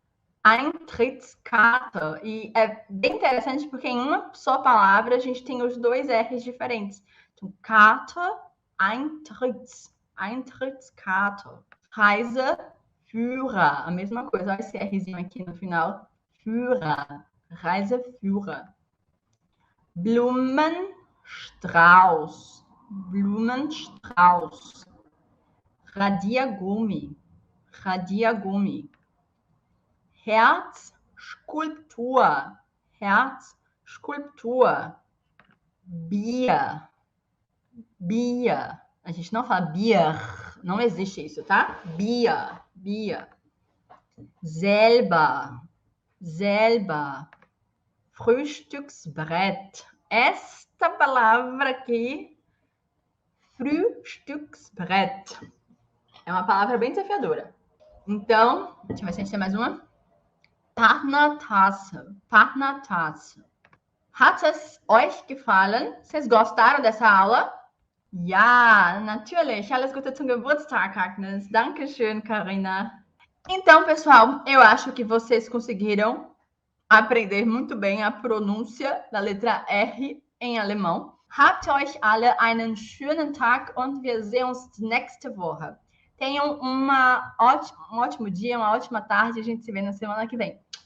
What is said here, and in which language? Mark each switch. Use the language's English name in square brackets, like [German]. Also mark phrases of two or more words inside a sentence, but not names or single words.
[Portuguese] E é bem interessante porque em uma só palavra a gente tem os dois R's diferentes. Então, [German] Karte, Eintrittskarte. [Portuguese] Reiseführer, a mesma coisa. Olha esse Rzinho aqui no final. [German] Führer, Reiseführer. Blumenstrauß. [Portuguese] Radiergummi. Herzskulptur. Bier. A gente não fala Bier. Não existe isso, tá? Bier. [German] Selber. Frühstücksbrett. [Portuguese] Esta palavra aqui, Frühstücksbrett, é uma palavra bem desafiadora. Então, deixa eu ver se a gente tem mais uma. [German] Partnertasse. Hat es euch gefallen? [Portuguese] Vocês gostaram dessa aula? [German] Ja, natürlich. Alles Gute zum Geburtstag, Agnes. Dankeschön, Karina. [Portuguese] Então, pessoal, eu acho que vocês conseguiram aprender muito bem a pronúncia da letra R em alemão. [German] Habt euch alle einen schönen Tag und wir sehen uns nächste Woche. [Portuguese] Tenham um ótimo dia, uma ótima tarde. A gente se vê na semana que vem.